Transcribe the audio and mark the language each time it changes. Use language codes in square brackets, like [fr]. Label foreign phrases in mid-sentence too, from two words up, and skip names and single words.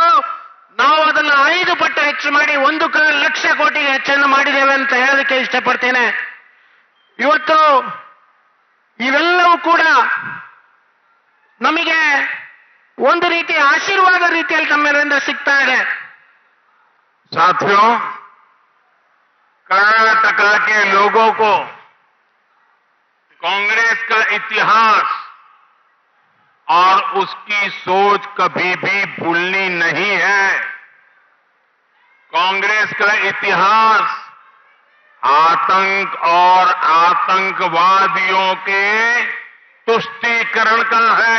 [kn] ನಾವು ಅದನ್ನು 5 ಪಟ್ಟು ಹೆಚ್ಚು ಮಾಡಿ 1.25 ಲಕ್ಷ ಕೋಟಿಗೆ ಹೆಚ್ಚನ್ನು ಮಾಡಿದ್ದೇವೆ ಅಂತ ಹೇಳೋದಕ್ಕೆ ಇಷ್ಟಪಡ್ತೇನೆ. ಇವತ್ತು ಇವೆಲ್ಲವೂ ಕೂಡ ನಮಗೆ ಒಂದು ರೀತಿ ಆಶೀರ್ವಾದ ರೀತಿಯಲ್ಲಿ ತಮ್ಮೆಲ್ಲರಿಂದ ಸಿಗ್ತಾ ಇದೆ. [hi] साथियों, कर्नाटक के लोगों को कांग्रेस का इतिहास और उसकी सोच कभी भी भूलनी नहीं है. कांग्रेस का इतिहास आतंक और आतंकवादियों के तुष्टीकरण का है.